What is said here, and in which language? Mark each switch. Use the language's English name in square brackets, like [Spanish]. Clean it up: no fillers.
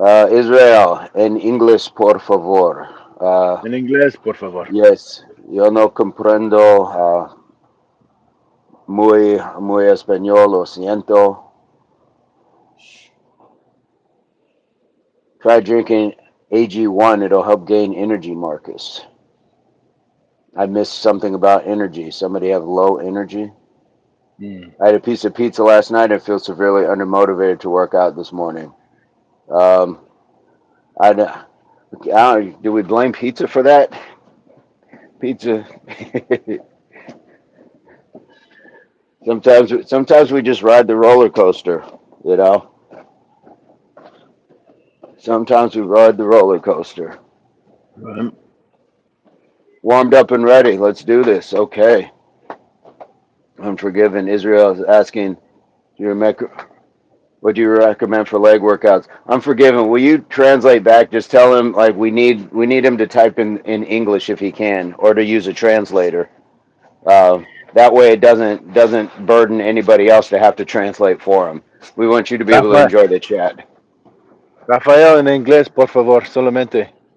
[Spanish] Israel, en inglés, por favor. En inglés, por favor. Yes, yo no comprendo muy español, lo siento. [English] Try drinking AG1, it'll help gain energy, Marcus. I missed something about energy. Somebody have low energy? Mm. I had a piece of pizza last night and feel severely undermotivated to work out this morning. Um, I don't, do we blame pizza for that? Pizza. sometimes we just ride the roller coaster, you know. Sometimes we ride the roller coaster. Right. Warmed up and ready. Let's do this. Okay. Unforgiven. Israel is asking, what do you recommend for leg workouts? Unforgiven. Will you translate back? Just tell him like we need him to type in English if he can, or to use a translator. That way it doesn't burden anybody else to have to translate for him. We want you to be able to Rafael, enjoy the chat. [Spanish] Rafael en inglés, por favor, solamente.